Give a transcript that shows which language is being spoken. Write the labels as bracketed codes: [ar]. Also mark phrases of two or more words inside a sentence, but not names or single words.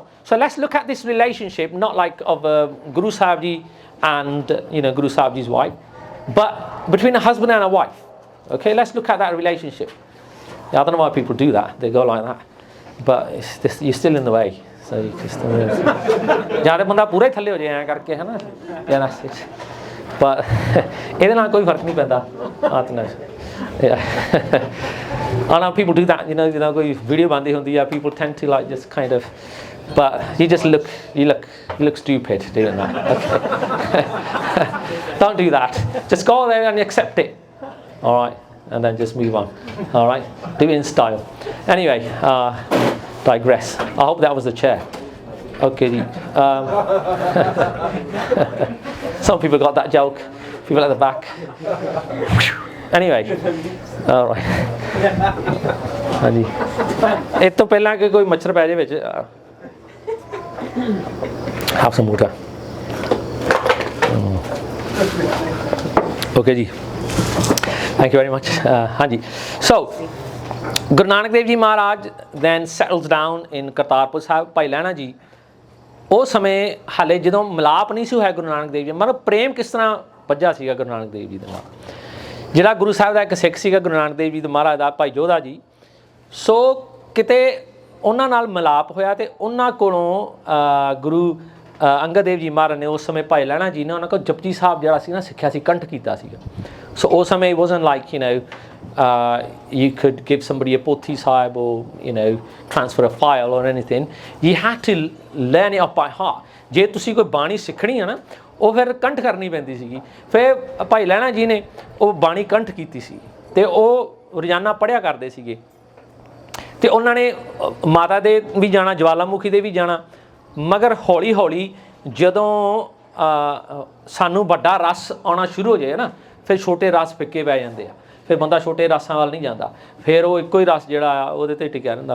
[en] So let's look at this relationship, not like of Guru Sahib ji and, you know, Guru Sahib ji's wife, but between a husband and a wife. Okay, let's look at that relationship. Yeah, I don't know why people do that. They go like that, but you're still in the way. So you just [pa] ਜਾਂ ਤਾਂ ਬੰਦਾ ਪੂਰਾ ਹੀ ਥੱਲੇ ਹੋ ਜਾਏ ਐਂ ਕਰਕੇ, ਹੈ ਨਾ, ਜਾਂ ਪਰ ਇਹਦੇ ਨਾਲ ਕੋਈ ਫਰਕ ਨਹੀਂ ਪੈਂਦਾ ਆਤਮਾ 'ਚ। [en] I know people do that, you know, [pa] ਕੋਈ ਵੀਡੀਓ ਬਣਦੀ ਹੁੰਦੀ ਆ, [en] people tend to like just kind of but you look stupid doing that. Okay. Don't do that. Just go there and accept it. All right, and then just move on. All right, do it in style. Anyway, digress. I hope that was the chair. Okay. Some people got that joke. People at the back. Anyway, all right. [pa] ਹਾਂਜੀ ਇਹ ਤੋਂ ਪਹਿਲਾਂ ਕਿ ਕੋਈ ਮੱਛਰ ਪੈ ਜਾਵੇ ਵਿੱਚ [en] have some water. Okay ਜੀ, thank you very much. ਹਾਂਜੀ, so Guru Nanak Dev Ji Maharaj then settles down in Kartarpur Sahib. [pa] ਭਾਈ ਲਹਿਣਾ ਜੀ ਉਹ ਸਮੇਂ ਹਾਲੇ ਜਦੋਂ ਮਿਲਾਪ ਨਹੀਂ ਸੀ ਹੋਇਆ ਗੁਰੂ ਨਾਨਕ ਦੇਵ ਜੀ, ਮਤਲਬ ਪ੍ਰੇਮ ਕਿਸ ਤਰ੍ਹਾਂ ਵੱਜਾ ਸੀਗਾ ਗੁਰੂ ਨਾਨਕ ਦੇਵ ਜੀ ਦੇ ਨਾਲ। ਜਿਹੜਾ ਗੁਰੂ ਸਾਹਿਬ ਦਾ ਇੱਕ ਸਿੱਖ ਸੀਗਾ ਗੁਰੂ ਨਾਨਕ ਦੇਵ ਜੀ ਦੇ ਮਹਾਰਾਜ ਦਾ ਭਾਈ ਜੋਧਾ ਜੀ, ਸੋ ਕਿਤੇ ਉਹਨਾਂ ਨਾਲ ਮਿਲਾਪ ਹੋਇਆ ਅਤੇ ਉਹਨਾਂ ਕੋਲੋਂ ਗੁਰੂ ਅੰਗਦ ਦੇਵ ਜੀ ਮਹਾਰਾਜ ਨੇ ਉਸ ਸਮੇਂ ਭਾਈ ਲਹਿਣਾ ਜੀ ਨੇ ਉਹਨਾਂ ਕੋਲ ਜਪਜੀ ਸਾਹਿਬ ਜਿਹੜਾ ਸੀ ਨਾ ਸਿੱਖਿਆ ਸੀ, ਕੰਠ ਕੀਤਾ ਸੀਗਾ। [en] ਸੋ [pa] ਉਸ ਸਮੇਂ [en] it wasn't like you could give somebody a pothi sahib or transfer a file or anything. You had to learn it off by heart. [pa] ਜੇ ਤੁਸੀਂ ਕੋਈ ਬਾਣੀ ਸਿੱਖਣੀ ਹੈ ਨਾ ਉਹ ਫਿਰ ਕੰਠ ਕਰਨੀ ਪੈਂਦੀ ਸੀਗੀ। ਫਿਰ ਭਾਈ ਲਹਿਣਾ ਜੀ ਨੇ ਉਹ ਬਾਣੀ ਕੰਠ ਕੀਤੀ ਸੀ ਅਤੇ ਉਹ ਰੋਜ਼ਾਨਾ ਪੜ੍ਹਿਆ ਕਰਦੇ ਸੀਗੇ। ਅਤੇ ਉਹਨਾਂ ਨੇ ਮਾਤਾ ਦੇ ਵੀ ਜਾਣਾ, ਜਵਾਲਾਮੁਖੀ ਦੇ ਵੀ ਜਾਣਾ, ਮਗਰ ਹੌਲੀ ਹੌਲੀ ਜਦੋਂ ਸਾਨੂੰ ਵੱਡਾ ਰਸ ਆਉਣਾ ਸ਼ੁਰੂ ਹੋ ਜਾਏ ਨਾ ਫਿਰ ਛੋਟੇ ਰਸ ਫਿੱਕੇ ਪੈ ਜਾਂਦੇ ਆ, ਫਿਰ ਬੰਦਾ ਛੋਟੇ ਰਸਾਂ ਵੱਲ ਨਹੀਂ ਜਾਂਦਾ, ਫਿਰ ਉਹ ਇੱਕੋ ਹੀ ਰਸ ਜਿਹੜਾ ਆ ਉਹਦੇ 'ਤੇ ਟਿਕਿਆ ਰਹਿੰਦਾ।